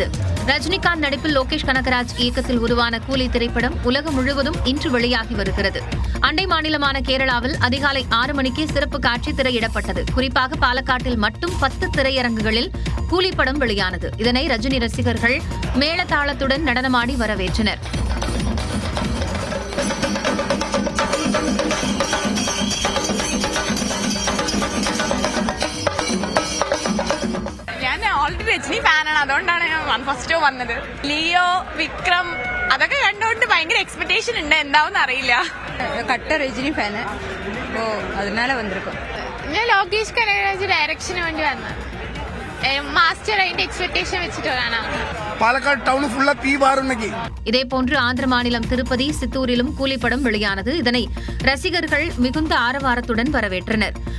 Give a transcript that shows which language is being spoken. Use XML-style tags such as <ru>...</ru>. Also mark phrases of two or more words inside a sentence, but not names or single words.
<ta>ரஜினிகாந்த் நடிப்பில் லோகேஷ் கனகராஜ் இயக்கத்தில் உருவான கூலி திரைப்படம் உலகம் முழுவதும் இன்று வெளியாகி வருகிறது. அண்டை மாநிலமான கேரளாவில் அதிகாலை 6 மணிக்கு சிறப்பு காட்சி திரையிடப்பட்டது. குறிப்பாக பாலக்காட்டில் மட்டும் 10 திரையரங்குகளில் கூலி படம் வெளியானது. இதனை ரஜினி ரசிகர்கள் மேளதாளத்துடன் நடனமாடி வரவேற்றனர்.</ta> <ml>രജനി ഫാനാണ്, അതുകൊണ്ടാണ് ഞാൻ ഫസ്റ്റ് വന്നത്. ലിയോ, വിക്രം അതൊക്കെ കണ്ടുകൊണ്ട് ഭയങ്കര എക്സ്പെക്ടേഷൻ ഉണ്ട്. എന്താവും അറിയില്ല. കട്ട രജനി ഫാന്, ഓ അതിനാല വന്നിരിക്കും. ഞാൻ ലോകേഷ് കനകരാജ് ഡയറക്ഷന് വേണ്ടി വന്നത്. മാസ്റ്റർ അതിന്റെ</ml> <ta>எக்ஸ்பெக்டேஷன் வச்சுட்டு வரானா. பாலக்காடு டவுன் ஃபுல்லா தீ பாருன்னக்கி. இதேபோன்று ஆந்திர மாநிலம் திருப்பதி, சித்தூரிலும் கூலிப்படம் வெளியானது. இதனை ரசிகர்கள் மிகுந்த ஆரவாரத்துடன் வரவேற்றனர்.</ta>